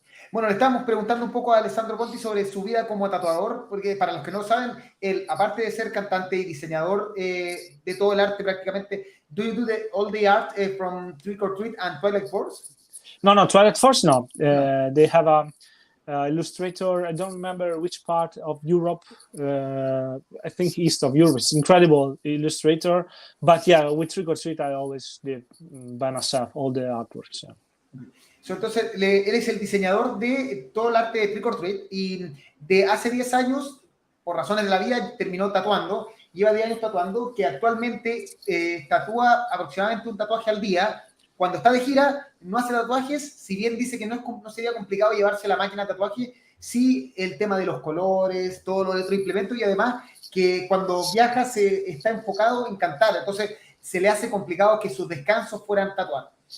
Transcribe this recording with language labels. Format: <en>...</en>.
<es>Bueno, le estamos preguntando un poco a Alessandro Conti sobre su vida como tatuador, porque para los que no saben, él, aparte de ser cantante y diseñador de todo el arte prácticamente,</es> <en>do you do all the art from Trick or Treat and Twilight Force? No, Twilight Force, no. They have a illustrator, I don't remember which part of Europe, I think east of Europe. It's incredible illustrator, but yeah, with Trick or Treat I always did by myself all the artworks. Yeah. So,</en> <es>entonces, él es el diseñador de todo el arte de Trick or Treat y de hace 10 años, por razones de la vida, terminó tatuando. Lleva 10 años tatuando, que actualmente tatúa aproximadamente un tatuaje al día. Cuando está de gira, no hace tatuajes, si bien dice que no sería complicado llevarse la máquina de tatuaje, sí el tema de los colores, todo lo de otro implemento, y además que cuando viaja está enfocado en cantar, entonces se le hace complicado que sus descansos fueran tatuar.</es>